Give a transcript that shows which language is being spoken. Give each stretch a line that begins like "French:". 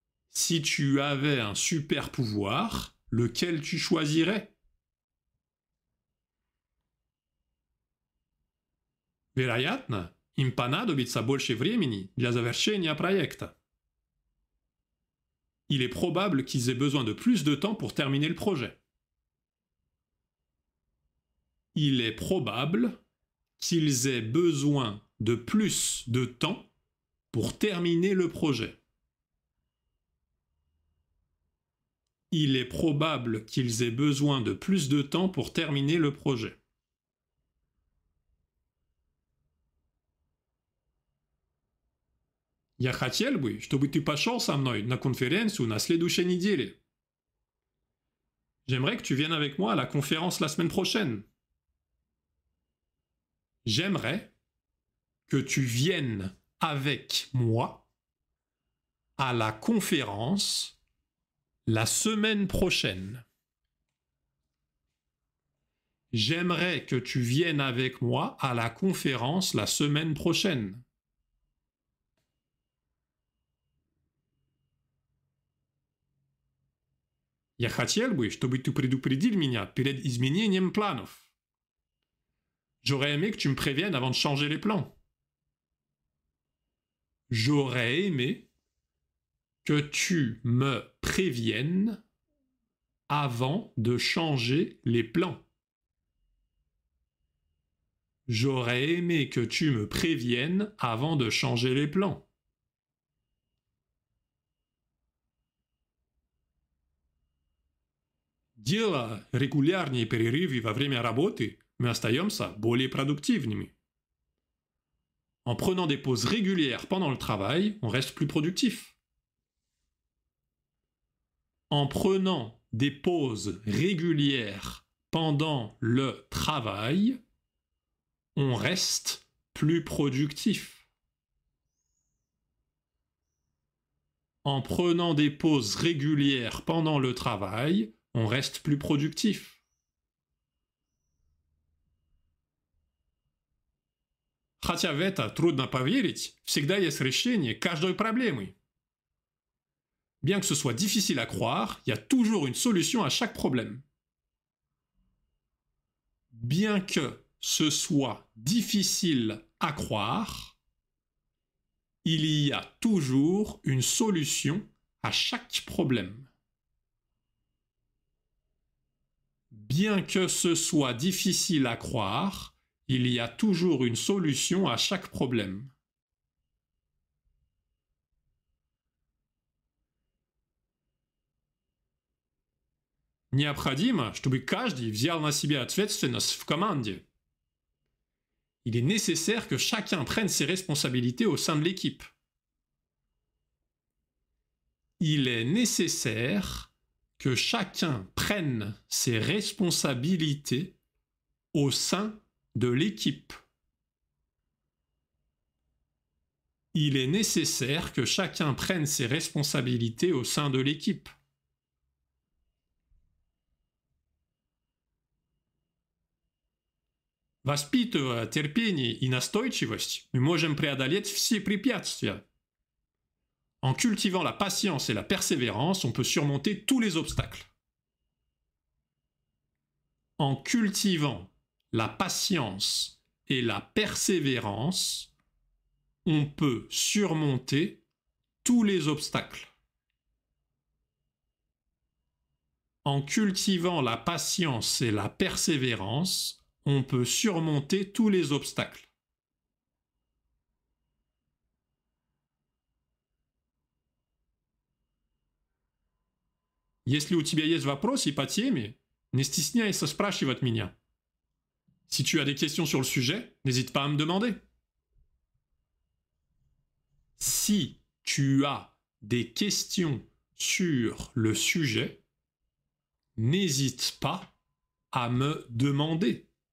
French: Si tu avais un super pouvoir, lequel tu choisirais?
Russian: Вероятно, им понадобится больше времени для завершения проекта.
French: Il est probable qu'ils aient besoin de plus de temps pour terminer le projet. Il est probable qu'ils aient besoin de plus de temps pour terminer le projet. Il est probable qu'ils aient besoin de plus de temps pour terminer le projet.
Russian: Я хотел бы, чтобы ты пошел со мной на конференцию на следующей неделе.
French: J'aimerais que tu viennes avec moi à la conférence la semaine prochaine. J'aimerais que tu viennes avec moi à la conférence la semaine prochaine. J'aimerais que tu viennes avec moi à la conférence la semaine prochaine.
Russian: Я хотел бы, чтобы ты предупредил меня перед изменением планов.
French: J'aurais aimé que tu me préviennes avant de changer les plans. J'aurais aimé que tu me préviennes avant de changer les plans. J'aurais aimé que tu me préviennes avant de changer les plans.
Russian: Делая регулярные перерывы во время работы, мы остаемся более продуктивными.
French: En prenant des pauses régulières pendant le travail, on reste plus productif. En prenant des pauses régulières pendant le travail, on reste plus productif. En prenant des pauses régulières pendant le travail, on reste plus productif.
Russian: Хотя в это трудно поверить, всегда есть решение каждой проблемы.
French: Bien que ce soit difficile à croire, il y a toujours une solution à chaque problème. Bien que ce soit difficile à croire, il y a toujours une solution à chaque problème. Bien que ce soit difficile à croire, il y a toujours une solution à chaque problème.
Russian: Необходимо, чтобы каждый взял на себя ответственность в команде.
French: Il est nécessaire que chacun prenne ses responsabilités au sein de l'équipe. Il est nécessaire que chacun prenne ses responsabilités au sein de l'équipe. Il est nécessaire que chacun prenne ses responsabilités au sein de l'équipe.
Russian: Воспитывая терпение и настойчивость, мы можем преодолеть все препятствия.
French: En cultivant la patience et la persévérance, on peut surmonter tous les obstacles. En cultivant la patience et la persévérance, on peut surmonter tous les obstacles. En cultivant la patience et la persévérance, on peut surmonter tous les obstacles.
Russian: Если у тебя есть вопросы по теме, не стесняйся спрашивать меня.
French: Si tu as des questions sur le sujet, n'hésite pas à me demander. Si tu as des questions sur le sujet, n'hésite pas à me demander.